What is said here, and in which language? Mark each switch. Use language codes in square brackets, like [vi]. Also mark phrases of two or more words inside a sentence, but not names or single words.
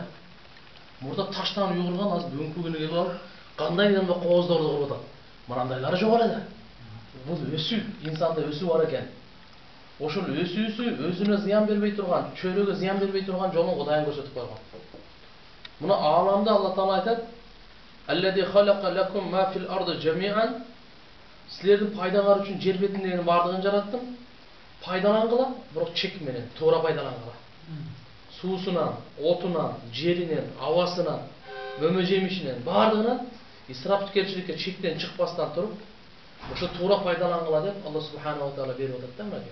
[ky] Мурда таштан үй курган, азыр бүгүнкү күнү келип алып, кандай да кооздорду куруп атат. Мынандайлары жок эле да. Бул өсүү, инсанда өсүү бар экен. Ошол өсүүсү өзүнө зыян бербей турган, чөйрөгө зыян бербей турган жолун Кудайым көрсөтүп койгон. Мына ааламда Алла Таала айтат: [ar] "الذي خلق لكم ما في الأرض جميعا". [ky] Силердин пайдаңар үчүн жер бетиндегинин бардыгын жараттым. Пайдалангыла, бирок чек менен, туура пайдалангыла. Суусунан, отунан, жеринен, абасынан, мөмө жемишинен, бардыгынан исрапкерчиликке чектен чыкпастан туруп, ошо туура пайдалангыла деп [ar] الله سبحانه وتعالى [ky] берип атат да мынакей.